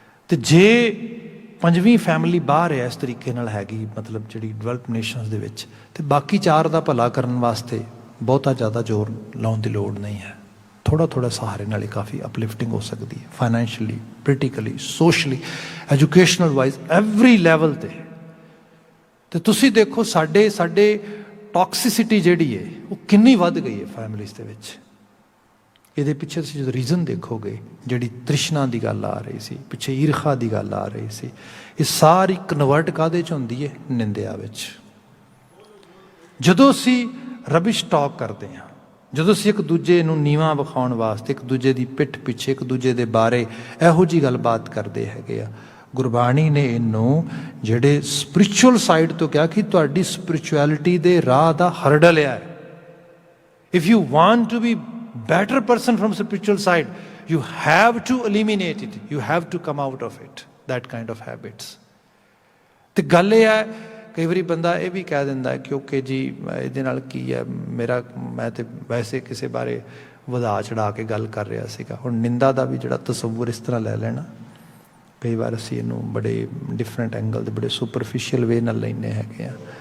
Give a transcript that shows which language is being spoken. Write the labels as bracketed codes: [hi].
[pa] तो जे पंजवीं फैमिली बाहर है इस तरीके नाल हैगी, मतलब जिहड़ी डिवेलप नेशनस दे विच, ते बाकी चार दा भला करन वास्ते ਬਹੁਤਾ ਜ਼ਿਆਦਾ ਜ਼ੋਰ ਲਾਉਣ ਦੀ ਲੋੜ ਨਹੀਂ ਹੈ। ਥੋੜ੍ਹਾ ਥੋੜ੍ਹਾ ਸਹਾਰੇ ਨਾਲ ਹੀ ਕਾਫੀ ਅਪਲਿਫਟਿੰਗ ਹੋ ਸਕਦੀ ਹੈ, financially, politically, socially, educational wise, [en] every level [pa] 'ਤੇ। ਅਤੇ ਤੁਸੀਂ ਦੇਖੋ ਸਾਡੇ ਟੌਕਸਿਸਿਟੀ ਜਿਹੜੀ ਹੈ ਉਹ ਕਿੰਨੀ ਵੱਧ ਗਈ ਹੈ ਫੈਮਲੀਜ਼ ਦੇ ਵਿੱਚ। ਇਹਦੇ ਪਿੱਛੇ ਤੁਸੀਂ ਜਦੋਂ ਰੀਜ਼ਨ ਦੇਖੋਗੇ, ਜਿਹੜੀ ਤ੍ਰਿਸ਼ਨਾ ਦੀ ਗੱਲ ਆ ਰਹੀ ਸੀ, ਪਿੱਛੇ ਈਰਖਾ ਦੀ ਗੱਲ ਆ ਰਹੀ ਸੀ, ਇਹ ਸਾਰੀ ਕਨਵਰਟ ਕਾਹਦੇ 'ਚ ਹੁੰਦੀ ਹੈ? ਨਿੰਦਿਆ ਵਿੱਚ। ਜਦੋਂ ਅਸੀਂ ਰਬਿਸ਼ ਟਾਕ ਕਰਦੇ ਹਾਂ, ਜਦੋਂ ਅਸੀਂ ਇੱਕ ਦੂਜੇ ਨੂੰ ਨੀਵਾਂ ਵਿਖਾਉਣ ਵਾਸਤੇ ਇੱਕ ਦੂਜੇ ਦੀ ਪਿੱਠ ਪਿੱਛੇ ਇੱਕ ਦੂਜੇ ਦੇ ਬਾਰੇ ਇਹੋ ਜਿਹੀ ਗੱਲਬਾਤ ਕਰਦੇ ਹੈਗੇ ਆ, ਗੁਰਬਾਣੀ ਨੇ ਇਹਨੂੰ ਜਿਹੜੇ ਸਪਿਰਿਚੁਅਲ ਸਾਈਡ ਤੋਂ ਕਿਹਾ ਕਿ ਤੁਹਾਡੀ ਸਪਿਰਿਚੁਅਲਿਟੀ ਦੇ ਰਾਹ ਦਾ ਹਰਡਲ ਹੈ। [en] If you want to be better person from spiritual side, you have to eliminate it, you have to come out of it, that kind of habits। [pa] ਤੇ ਗੱਲ ਇਹ ਹੈ, ਕਈ ਵਾਰੀ ਬੰਦਾ ਇਹ ਵੀ ਕਹਿ ਦਿੰਦਾ ਕਿ ਓਕੇ ਜੀ ਇਹਦੇ ਨਾਲ ਕੀ ਹੈ, ਮੈਂ ਤੇ ਵੈਸੇ ਕਿਸੇ ਬਾਰੇ ਵਧਾ ਚੜਾ ਕੇ ਗੱਲ ਕਰ ਰਿਹਾ ਸੀਗਾ। ਹੁਣ ਨਿੰਦਾ ਦਾ ਵੀ ਜਿਹੜਾ ਤਸੱਵੁਰ ਇਸ ਤਰ੍ਹਾਂ ਲੈ ਲੈਣਾ, ਕਈ ਵਾਰ ਅਸੀਂ ਇਹਨੂੰ ਬੜੇ ਡਿਫਰੈਂਟ ਐਂਗਲ ਦੇ ਬੜੇ ਸੁਪਰਫਿਸ਼ੀਅਲ ਵੇ ਨਾਲ ਲੈਂਦੇ ਹੈਗੇ ਆ।